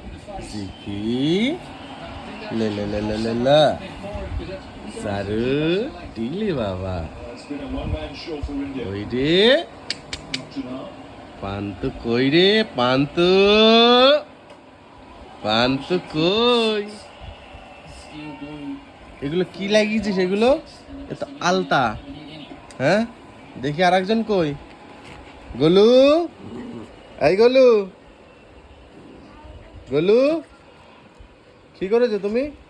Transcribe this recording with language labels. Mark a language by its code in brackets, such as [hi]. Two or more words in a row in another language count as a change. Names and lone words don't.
[bn] জিকি লে লে লে লে লে লে সারু টিলি বাবা কই রে পান্তু কই রে পান্তু পান্তু কই এগুলো কি লাগিয়েছিস এগুলো এত আলতা হ্যাঁ দেখি আর একজন কই গোলু এই গোলু গোলু কি করেছো তুমি